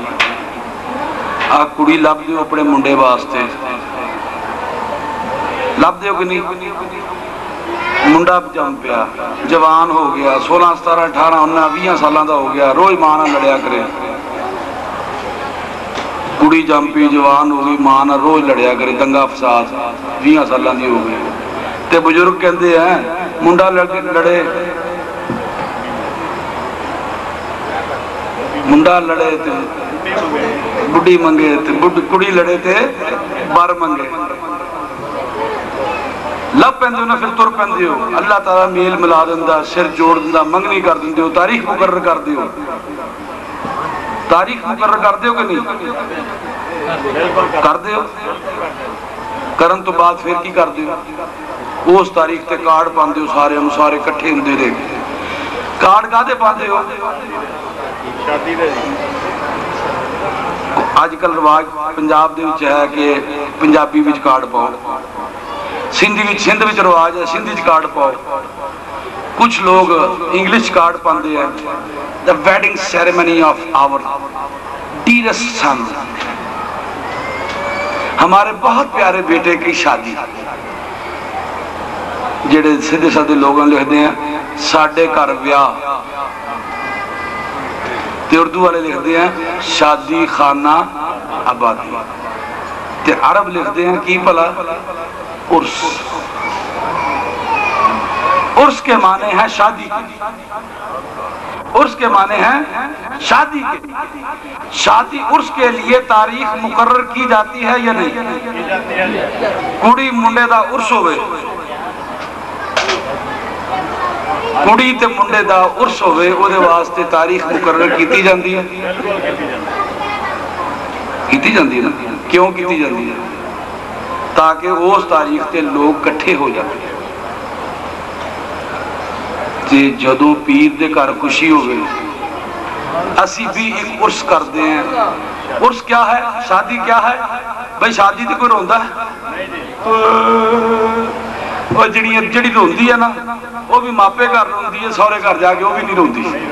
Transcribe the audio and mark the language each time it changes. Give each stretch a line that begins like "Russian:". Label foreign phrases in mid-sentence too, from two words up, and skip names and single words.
Punjabi: آ کڑی لب دیو اپنے منڈے واسطے لب دیو کہ نہیں منڈا جم پیا جوان ہو گیا 16 17 18 19 20 سالاں دا ہو گیا روز ماں نہ لڑیا کرے کڑی جم پی جوان ہو گئی ماں نہ روز لڑیا کرے دنگا فساد 20 سالاں دی ہو گئی تے بزرگ کہندے ہیں منڈا لڑے منڈا لڑے تے بڑی منگے تے کڑی لڑے تے بار منگے لب پہندے نہ پھر تر پہندے ہو اللہ تعالیٰ میل ملا دندہ سر جوڑ دندہ منگنی کر دندے ہو تاریخ مقرر کر دے ہو تاریخ مقرر کر دے ہو کہ نہیں کر دے ہو کرن تو بعد پھر کی کر دے ہو اس تاریخ تے کارڈ پاندے ہو سارے ہم سارے کٹھے ہندے دے کارڈ کا دے پاندے ہو آج کل رواج پنجاب دے وچ ہے کہ پنجابی وچ کارڈ پاؤ سندھ وچ رواج ہے سندھ وچ کارڈ پاؤ کچھ لوگ انگلش کارڈ پاندے ہیں
English: the wedding ceremony of our dearest son
Urdu: ہمارے بہت پیارے بیٹے کی شادی
Punjabi: جڑے سیدھے سادے لوگوں لکھ دے ہیں ساڈے گھر ویاہ تے اردو والے لکھ دے ہیں شادی خانہ آبادی تے عرب لکھ دے ہیں کی پلا عرس
Urdu: عرس کے معنی ہے شادی عرس کے معنی ہیں شادی کے شادی عرس کے لیے تاریخ مقرر کی جاتی ہے یا نہیں
Punjabi: کڑی منڈے دا عرس ہوئے کڑی تے منڈے دا عرس ہوئے او دے واسطے تاریخ مقرر کیتی جاندی ہے کیتی جاندی ہے نا کیوں کیتی جاندی ہے تاکہ اس تاریخ تے لوگ کٹھے ہو جاتے ہیں تے جدو پیر دے کار خوشی ہو گئی اسی بھی ایک عرس کر دے ہیں
Urdu: عرس کیا ہے شادی کیا ہے
Punjabi: بھئی شادی تے کوئی روندہ ہے اور جڑی روندی ہے نا وہ بھی ماپے گھر روندی ہے سورے گھر جا کے وہ بھی نہیں روندی